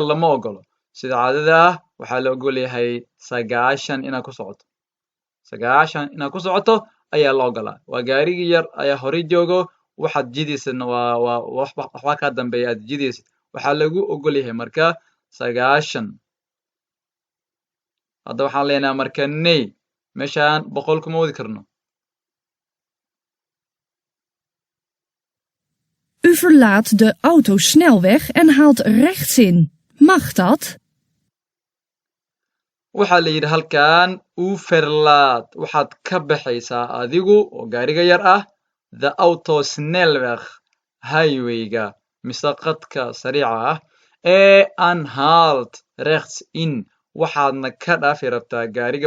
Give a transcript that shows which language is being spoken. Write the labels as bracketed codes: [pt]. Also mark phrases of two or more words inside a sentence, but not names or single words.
[so] lama ogolo sida caadada ah waxaa la ogol yahay 90 inaad ku socoto 90 inaad ku socoto ayaa la ogolaa waa gaarigii yar ayaa horey joogo waxaad jiidaysadna waa waxba kaa dambeeya aad jiidaysid waxaa lagu ogol yahay marka 90 hadda waxaan leenahay marka ney meeshaan 100 kuma wadi karno [nl] U verlaat de autosnelweg en haalt rechts in. Mag dat? [so] waxaa la yidhi halkan [nl] u verlaat [so] waxaad ka baxaysaa adigu oo gaariga yar ah [nl] the autosnelweg [so] highwayga mise qadka sariica ah [nl] anhalt rechts in [so] waxaadna ka dhaafi rabtaa gaariga